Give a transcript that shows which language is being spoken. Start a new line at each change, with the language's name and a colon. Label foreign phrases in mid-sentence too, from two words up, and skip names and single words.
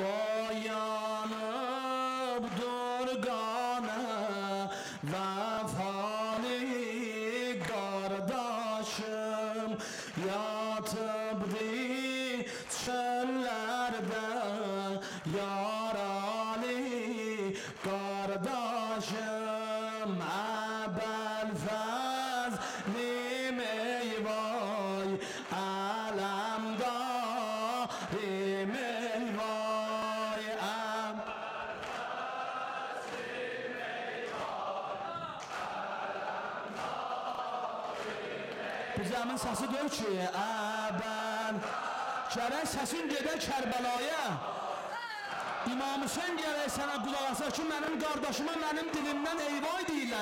Azerbaijani: boyanıb durqana vəfali qardaşım yatıbdı çöllərdə yaralı qardaşım əbəl fəzlim ey vay ələmdarim ey vay bu zəmin səsi deyil ki, əbəl gərək səsin gedə Kərbəlaya. İmam Hüseyin gərək sənə qulaq asa ki, mənim qardaşıma mənim dilimdən eyvay deyirlər.